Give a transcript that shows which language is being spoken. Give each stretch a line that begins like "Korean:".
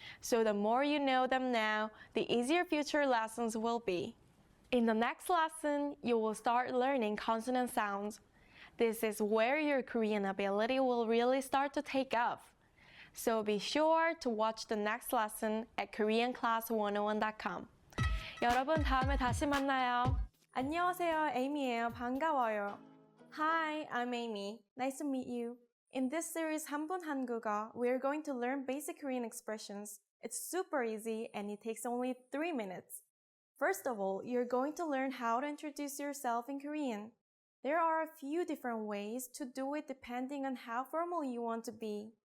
English: So the more you know them now, the easier future lessons will be. In the next lesson, you will start learning consonant sounds. This is where your Korean ability will really start to take off. So be sure to watch the next lesson at koreanclass101.com.
Korean: 여러분, 다음에 다시 만나요. 안녕하세요, 에이미예요. 반가워요.
English: Hi, I'm Amy. Nice to meet you. In this series, 한분 한국어, we are going to learn basic Korean expressions. It's super easy and it takes only 3 minutes. First of all, you're going to learn how to introduce yourself in Korean. There are a few different ways to do it depending on how formal you want to be.